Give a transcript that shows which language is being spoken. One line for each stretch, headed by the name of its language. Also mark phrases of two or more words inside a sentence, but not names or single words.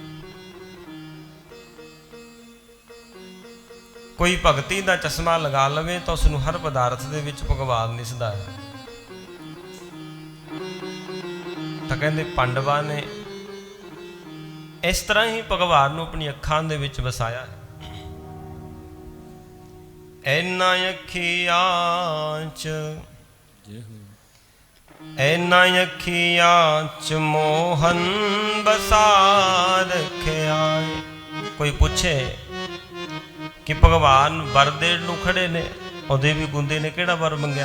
Punjabi: ਕੋਈ ਭਗਤੀ ਕਾ ਚਸ਼ਮਾ ਲਗਾ ਲਵੇ ਤੋ ਉਸਨੂੰ ਹਰ ਪਦਾਰਥ ਦੇ ਵਿੱਚ ਭਗਵਾਨ ਦਿਸਦਾ ਹੈ। ਤੋ ਕਹਿਤੇ ਪਾਂਡਵਾਂ ਨੇ ਇਸ ਤਰ੍ਹਾਂ ਹੀ ਭਗਵਾਨ ਨੂੰ ਅਪਨੀ ਅੱਖਾਂ ਦੇ ਵਿੱਚ ਵਸਾਇਆ ਹੈ। ਐਨਾ ਅੱਖੀਆਂ ਚ ਐਨਾ ਅੱਖੀਆਂ ਚ ਮੋਹਨ ਬਸਾ ਰੱਖਿਆ। ਕੋਈ ਪੁੱਛੇ ਕਿ ਭਗਵਾਨ ਵਰ ਦੇਣ ਨੂੰ ਖੜੇ ਨੇ, ਉਹਦੇ ਵੀ ਗੁੰਦੇ ਨੇ ਕਿਹੜਾ ਵਰ ਮੰਗਿਆ?